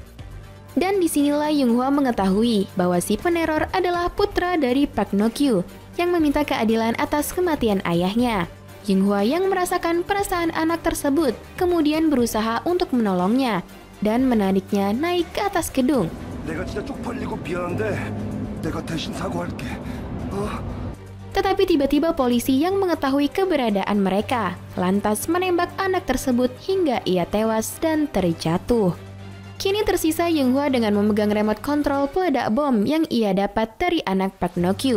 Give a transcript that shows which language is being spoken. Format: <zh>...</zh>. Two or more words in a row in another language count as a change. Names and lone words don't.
<id>Dan disinilah Yung-hwa mengetahui bahwa si peneror adalah putra dari Park No-kyu yang meminta keadilan atas kematian ayahnya. Yung-hwa yang merasakan perasaan anak tersebut kemudian berusaha untuk menolongnya dan menariknya naik ke atas gedung.</id> <ko>내가 진짜 쪽팔리고 미안한데 내가 대신 사과할게.</ko> <id>Tetapi tiba-tiba polisi yang mengetahui keberadaan mereka lantas menembak anak tersebut hingga ia tewas dan terjatuh. Kini tersisa Yung-hwa dengan memegang remote kontrol peledak bom yang ia dapat dari anak Park No-kyu.</id>